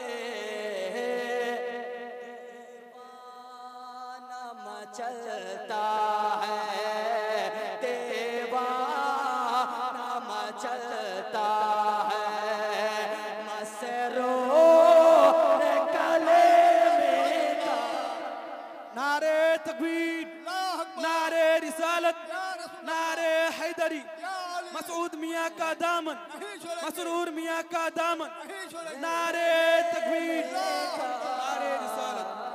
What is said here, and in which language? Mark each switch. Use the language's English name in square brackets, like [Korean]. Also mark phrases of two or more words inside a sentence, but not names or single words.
[Urdu] دیوانہ مچلتا ہے، دیوانہ مچلتا ہے مسرور کلمے کا. نعرے تکبیر، نعرے رسالت، نعرے حیدری. مسعود میاں کا دامن، مسرور میاں کا دامن. نعرے تکبیر، نعرے رسالت.